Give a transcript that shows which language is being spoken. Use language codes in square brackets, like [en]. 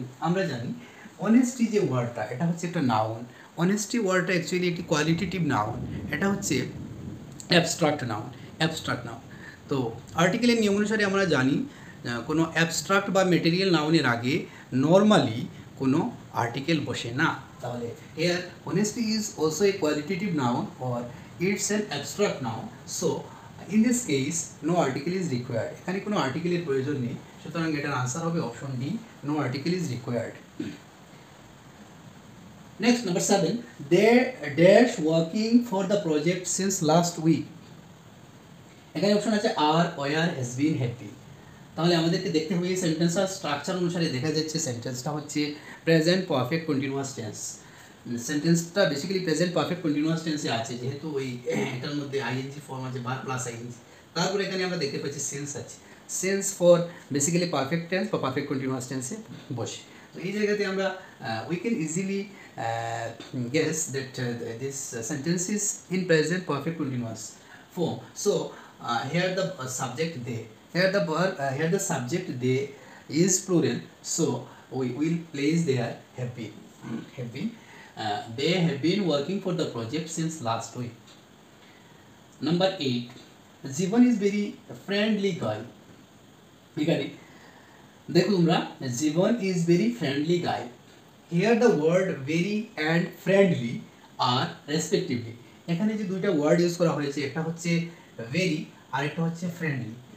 [bn] আমরা জানি অনেস্টি যে ওয়ার্ডটা, এটা হচ্ছে একটা নাউন। অনেস্টি ওয়ার্ডটা অ্যাকচুয়ালি একটি কোয়ালিটেটিভ নাউন, এটা হচ্ছে অ্যাবস্ট্রাক্ট নাউন। তো আর্টিকেলের নিয়ম অনুসারে আমরা জানি কোনো অ্যাবস্ট্রাক্ট বা মেটেরিয়াল নাউনের আগে নর্মালি কোনো আর্টিকেল বসে না। তাহলে এর [en] Honesty is also a qualitative noun or it's an abstract noun. So in this case no article is required. [bn] এখানে কোনো আর্টিকেলের প্রয়োজন নেই, সুতরাং এটার আনসার হবে option D, [en] No article is required. Next, number 7, they dash working for the project since last week. [bn] এখানে option আছে আর, war, has been, have been. তাহলে আমাদেরকে দেখতে হবে এই সেন্টেন্সের স্ট্রাকচার অনুসারে দেখা যাচ্ছে সেন্টেন্সটা হচ্ছে প্রেজেন্ট পারফেক্ট কন্টিনিউয়াস টেন্স। সেন্টেন্সটা বেসিক্যালি প্রেজেন্ট পারফেক্ট কন্টিনিউয়াস টেন্সে আছে, যেহেতু ওই এটার মধ্যে আইএনজি ফর্ম আছে, ভার্ব প্লাস আইএনজি। তারপরে এখানে আমরা দেখতে পাচ্ছি সেন্স আছে, sense for basically perfect tense বা পারফেক্ট কন্টিনিউয়াস টেন্সে বসে। তো এই জায়গাতে আমরা [en] We can easily guess that this sentence is in present perfect continuous form. So here the subject they, here the verb, here the subject they is plural, so we will place there have been. Have been. They have been working for the project since last week. Number 8, Jivan is very friendly guy. [bn] এখানে দেখো তোমরা, [en] Jivan is very friendly guy. Here the word very and friendly are respectively, [bn] এখানে যে দুইটা word use করা হয়েছে, একটা হচ্ছে ভেরি আর একটা হচ্ছে ফ্রেন্ডলি।